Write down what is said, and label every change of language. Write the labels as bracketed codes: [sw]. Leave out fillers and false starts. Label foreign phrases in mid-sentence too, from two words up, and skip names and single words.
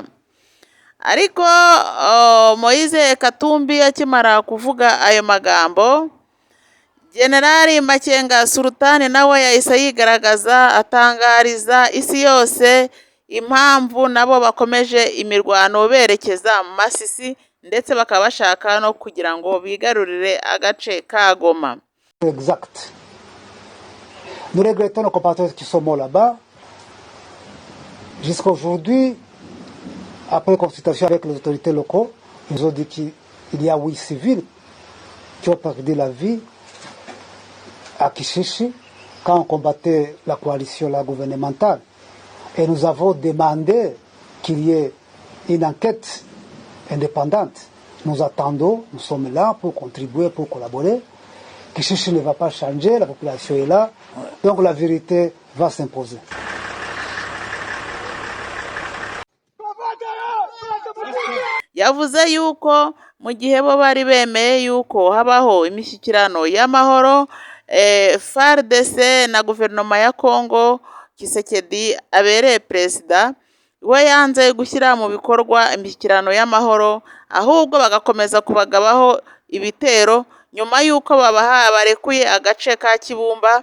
[rw] Ariko Moise Katumbi akimara kuvuga ayo magambo, Generali Makenga Sultani nawe yahise yigaragaza atangariza isi yose impamvu nabo bakomeje imirwano berekeza mu Masisi, ndetse bakaba bashaka no kugira ngo bigarurire agace ka Goma. [fr] Exact. Nous regrettons nos compatriotes qui sont morts là-bas. Jusqu'à aujourd'hui, après consultation avec les autorités locales, ils ont dit qu'il y a 8 civils qui ont perdu la vie à Kishishi quand on combattait la coalition gouvernementale. Et nous avons demandé qu'il y ait une enquête indépendante. Nous attendons, nous sommes là pour contribuer, pour collaborer. Kishishi ne va pas changer, la population est là, donc la vérité va s'imposer. [rw] Yavuze yuko mu gihe bo bari bemeye yuko habaho imishyikirano y'amahoro, FARDC na guverinoma ya Kongo Kisekedi abereye perezida we yanze gushyira mu bikorwa imishyikirano y'amahoro, ahubwo bagakomeza kubagabaho ibitero nyuma yuko barekuye agace ka Kibumba.